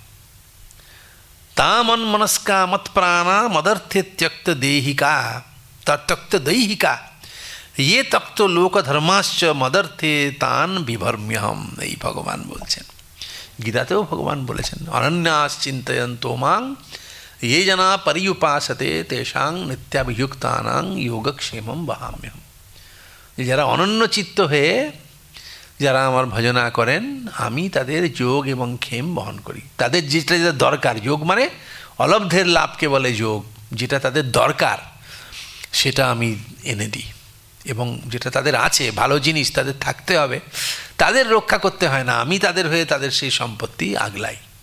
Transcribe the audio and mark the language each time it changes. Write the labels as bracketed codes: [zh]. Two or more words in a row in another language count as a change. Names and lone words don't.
[sa] তামন মনস্কা মৎপ্রাণা মদর্থে ত্যক্ত দেহিকা ত্যক্ত দৈহিকা ইয়ে তক্ত লোক ধর্মাশ্চ মদর্থে তান বিভর্ম্যহম। [bn] এই ভগবান বলছেন, গীতাতেও ভগবান বলেছেন [sa] অনন্যাস চিন্তয়ন্তো মাং ये जना पर्युपासते तेषां नित्याभियुक्तानां योगक्षेमं वहाम्यहम्। [bn] যারা অনন্য চিত্ত হয়ে যারা আমার ভজনা করেন, আমি তাদের যোগ এবং ক্ষেম বহন করি। তাদের যেটা যেটা দরকার, যোগ মানে অলব্ধের লাভকে বলে যোগ, যেটা তাদের দরকার সেটা আমি এনে দিই, এবং যেটা তাদের আছে ভালো জিনিস তাদের থাকতে হবে, তাদের রক্ষা করতে হয় না, আমি তাদের হয়ে তাদের সেই সম্পত্তি আগলাই।